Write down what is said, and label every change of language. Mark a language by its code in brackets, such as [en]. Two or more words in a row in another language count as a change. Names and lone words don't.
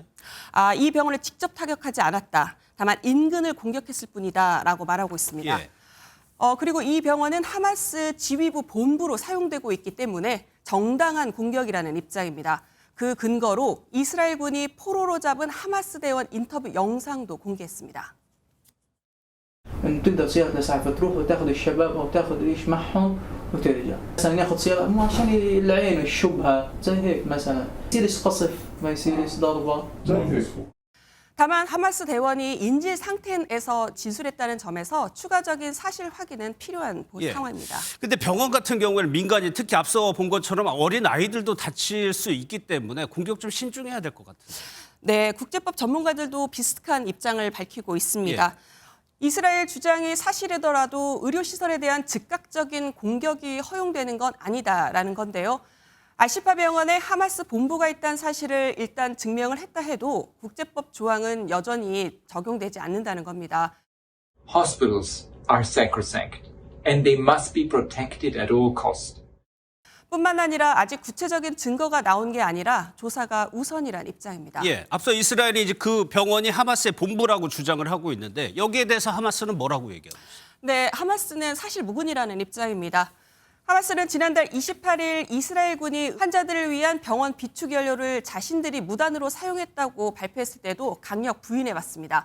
[ko] 이 병원을 직접 타격하지 않았다. 다만 인근을 공격했을 뿐이다라고 말하고 있습니다. 예. 그리고 이 병원은 하마스 지휘부 본부로 사용되고 있기 때문에 정당한 공격이라는 입장입니다. 그 근거로 이스라엘군이 포로로 잡은 하마스 대원 인터뷰 영상도 공개했습니다. [ar] تقدر سيارة الإسعاف تروح وتاخذ الشباب أو تاخذ إيش معهم وترجع. مثلا ياخذ سيارة مو عشان العين الشبهة زي هيك مثلا يصيرش قصف ما يصيرش ضربة. [ko] 다만 하마스 대원이 인질 상태에서 진술했다는 점에서 추가적인 사실 확인은 필요한 상황입니다. 근데 병원 같은 경우에는 민간인, 특히 앞서 본 것처럼 어린 아이들도 다칠 수 있기 때문에 공격 좀 신중해야 될 것 같은데. 네, 국제법 전문가들도 비슷한 입장을 밝히고 있습니다. 이스라엘 주장이 사실이더라도 의료시설에 대한 즉각적인 공격이 허용되는 건 아니다라는 건데요. 알시파 병원에 하마스 본부가 있다는 사실을 일단 증명을 했다 해도 국제법 조항은 여전히 적용되지 않는다는 겁니다. [en] Hospitals are sacrosanct and they must be protected at all costs. [ko] 뿐만 아니라 아직 구체적인 증거가 나온 게 아니라 조사가 우선이란 입장입니다. 예, 앞서 이스라엘이 이제 그 병원이 하마스의 본부라고 주장을 하고 있는데 여기에 대해서 하마스는 뭐라고 얘기하고 있어요? 네, 하마스는 사실 무근이라는 입장입니다. 하마스는 지난달 28일 이스라엘군이 환자들을 위한 병원 비축 연료를 자신들이 무단으로 사용했다고 발표했을 때도 강력 부인해왔습니다.